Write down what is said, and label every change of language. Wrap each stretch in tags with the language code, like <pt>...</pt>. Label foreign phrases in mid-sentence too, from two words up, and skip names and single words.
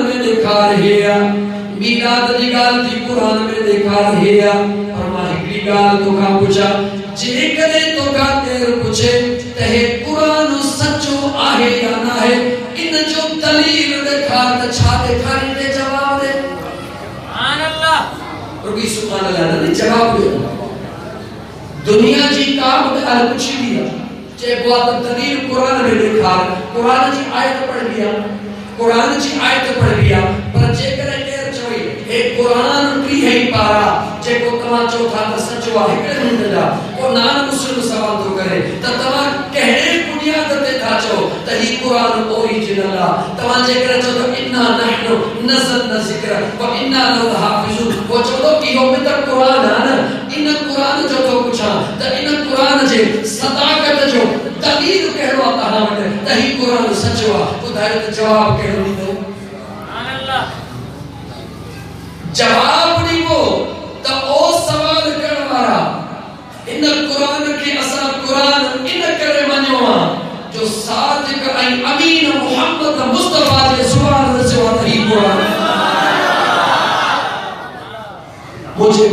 <sd>में ॾेखार हे आ मीलाद जी ॻाल्हि थी क़ुरान में ॾेखार हे आ पर मां हिकिड़ी ॻाल्हि तोखां पुछां जेकॾहिं तोखां केरु पुछे त हे क़ुरान सचो आहे या न आहे इन जो दलील ॾेखार त छा ॾेखारींदे जवाब दे</sd> <ar>سبحان الله</ar> <sd>रुबी</sd> <ar>سبحان الله</ar> <sd>ने जवाब दियो दुनिया जी का ॻाल्हि पुछी दी चइबो आहे त दलील क़ुरान में ॾेखार क़ुरान जी आयत पढ़बी आहे क़ुरान जी आयत पढ़बी आहे पर जेकॾहिं केरु चवे हे क़ुरान 30 पारा जेको तव्हां चओ था त सचो आहे हिकिड़े मिंट जा को</sd> <en>non Muslim</en> <sd>सवाल थो करे त तव्हां कहिड़े बुनियाद ते था चओ त ही क़ुरान ओरिजिनल आहे तव्हां जेकॾहिं चओ त</sd> <ar>إنا نحن نزلنا ذكر وإنا له حافظون</ar> <sd>वो चओ त इहो बि त क़ुरान आहे न इन क़ुरान जो तो पुछां त इन क़ुरान जे सदाकत जो दलील कहिड़ो आहे तव्हां वटि त ही क़ुरान सचो आहे ॿुधायो त जवाब कहिड़ो ॾींदो</sd> <ar>سبحان الله</ar> <sd>जवाब ॾींदो त ओ सवाल करण वारा इन क़ुरान खे असां क़ुरान इन करे मञियो आहे जो सादिक ऐं अमीन मुहम्मद मुस्तफा जे ज़ुबान रचियो आहे त ही क़ुरान मुझे</sd>